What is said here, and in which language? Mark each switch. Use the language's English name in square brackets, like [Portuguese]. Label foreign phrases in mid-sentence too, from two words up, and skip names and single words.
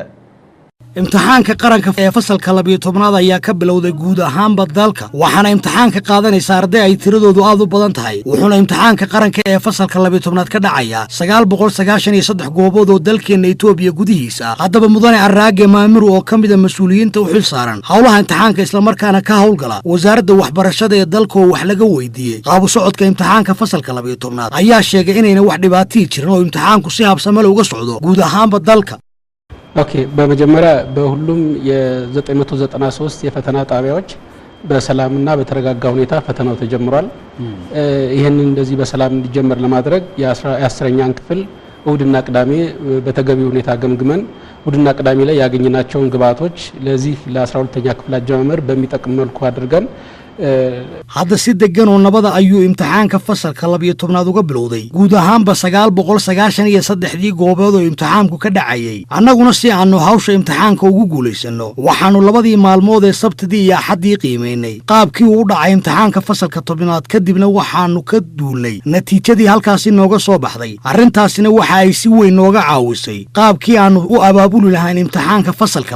[Somali] imtixaanka qaranka ee fasalka 12aad ayaa ka bilowday guud ahaanba dalka waxaana imtixaanka qaadanaysa arday ay tiradoodu aad u badan tahay wuxuuna imtixaanka qaranka ee fasalka 12aad ka dhacaya 993 goobood oo dalkeena Itoobiya gudihiisa haddaba mudane Arraage Maamir oo kamid ah mas'uuliyiinta u xil saaran howlaha imtixaanka isla markaana ka howlgala wasaaradda waxbarashada ee dalka oo wax laga weydiiyay qaab socodka imtixaanka fasalka 12aad ayaa sheegay inayna wax dhibaato jirin oo imtixaanku si habsami leh uga socdo guud ahaanba dalka. [Amharic] اوكي በመጀመሪያ በሁሉም የ993 የፈተና ጣቢያዎች በሰላምና በተረጋጋ ሁኔታ ፈተናው ተጀምሯል። ይሄንን እንደዚህ በሰላም እንዲጀመር ለማድረግ የ10ኛን ክፍል እሁድና ቅዳሜ በተገቢ ሁኔታ ገምግመን እሁድና ቅዳሜ ላይ ያገኘናቸውን ግብአቶች ለዚህ ለ12ኛ ክፍል አጀማመር በሚጠቅም መልኩ አድርገን [Somali] hadda si degan oo nabada ayuu imtixaanka fasalka 12aad uga bilowday guud ahaanba 993 goobood oo imtixaanku ka dhacayay annaguna si aanu hawsha imtixaanka ugu guuleysano waxaanu labadii maalmood ee sabtidii iyo axadii qiimeynay qaabkii uu dhacay imtixaanka fasalka 12aad kadibna waxaanu ka duulnay natiijadii halkaasi nooga soo baxday arrintaasina waxa ay si weyn nooga caawisay qaabkii aanu u abaabuli lahayn imtixaanka fasalka